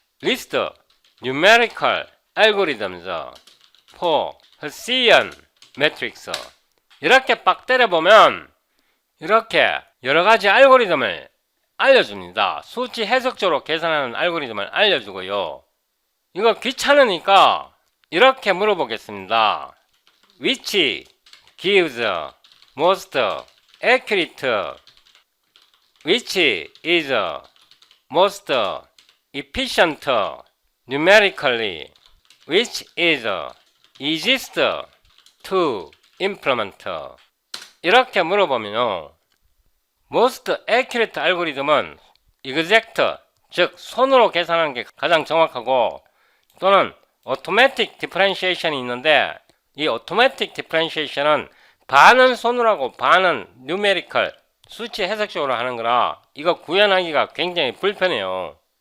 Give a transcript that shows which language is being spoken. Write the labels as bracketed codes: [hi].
[en] List numerical algorithms for Hessian matrix. [ko] 이렇게 빡 때려보면 이렇게 여러가지 알고리즘을 알려줍니다. 수치 해석적으로 계산하는 알고리즘을 알려주고요, 이거 귀찮으니까 이렇게 물어보겠습니다. [en] Which gives most accurate? Which is most efficient numerically? Which is easiest to implement? [ko] 이렇게 물어보면요. [en] most accurate [ko] 알고리즘은 exact, 즉 손으로 계산하는 게 가장 정확하고 또는 automatic differentiation이 있는데 이 automatic differentiation은 반은 손으로 하고 반은 numerical, 수치 해석식으로 하는 거라 이거 구현하기가 굉장히 불편해요.